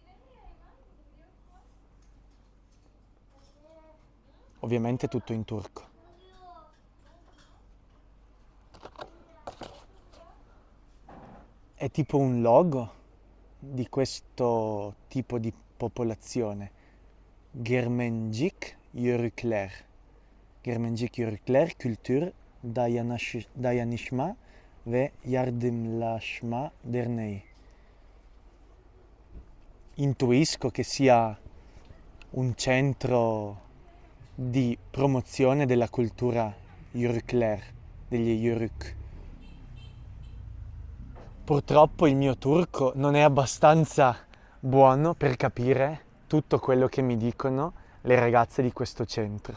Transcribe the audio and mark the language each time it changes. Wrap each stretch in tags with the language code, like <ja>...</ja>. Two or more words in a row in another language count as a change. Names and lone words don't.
<it>Ovviamente tutto in turco. È tipo un logo di questo tipo di popolazione, Germencik Yörükler, Germenjik Yörükler Kültür Dayanışma ve Yardımlaşma Derneği. Intuisco che sia un centro di promozione della cultura Yörükler, degli Yörük. Purtroppo il mio turco non è abbastanza buono per capire tutto quello che mi dicono le ragazze di questo centro.</it>